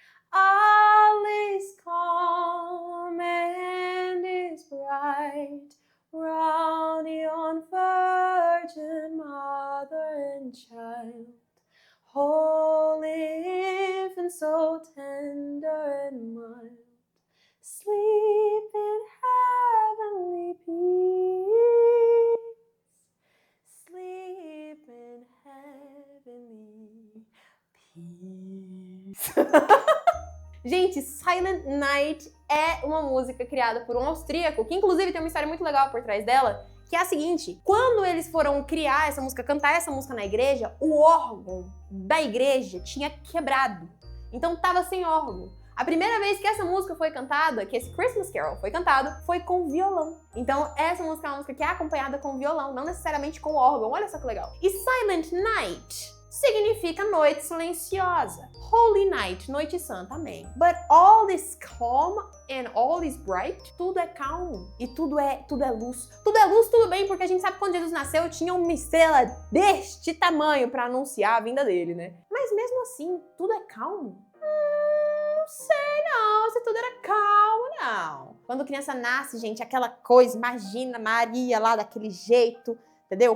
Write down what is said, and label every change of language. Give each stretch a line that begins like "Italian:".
English: All is calm and is bright round yon Virgin Mother and Child, holy infant, so tender and mild, sleep in heavenly peace, sleep in heavenly peace.
Portuguese: Gente, Silent Night é uma música criada por um austríaco, que inclusive tem uma história muito legal por trás dela, que é a seguinte: quando eles foram criar essa música, cantar essa música na igreja, o órgão da igreja tinha quebrado. Então tava sem órgão. A primeira vez que essa música foi cantada, que esse Christmas Carol foi cantado, foi com violão. Então essa música é uma música que é acompanhada com violão, não necessariamente com órgão. Olha só que legal. E Silent Night significa noite silenciosa. Holy Night, noite santa, amém.
English: But all is calm and all is bright.
Portuguese: Tudo é calmo e tudo é luz. Tudo é luz, tudo bem, porque a gente sabe que quando Jesus nasceu tinha uma estrela deste tamanho para anunciar a vinda dele, né? Mas mesmo assim, tudo é calmo? Não sei não, se tudo era calmo, não. Quando criança nasce, gente, aquela coisa, imagina Maria lá daquele jeito, entendeu?